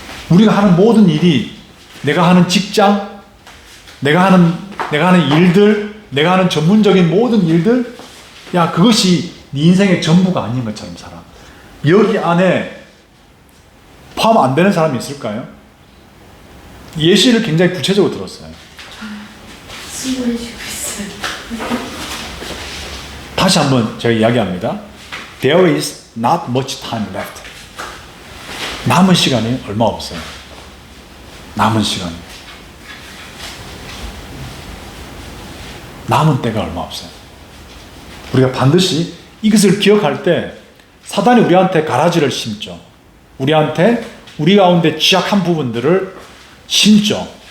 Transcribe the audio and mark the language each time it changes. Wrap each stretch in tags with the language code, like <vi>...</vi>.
<ko>우리가 하는 모든 일이, 내가 하는 직장, 내가 하는 일들, 내가 하는 전문적인 모든 일들, 야, 그것이 네 인생의 전부가 아닌 것처럼 살아. 여기 안에 포함 안 되는 사람이 있을까요? 예시를 굉장히 구체적으로 들었어요. 신고해주고 있어요. 다시 한번 제가 이야기합니다.</ko> <en>There is not much time left.</en> <ko>남은 시간이 얼마 없어요. 남은 시간. 남은 때가 얼마 없어요. 우리가 반드시 이것을 기억할 때 사단이 우리한테 가라지를 심죠. 우리한테 우리 가운데 취약한 부분들을 심죠.</ko>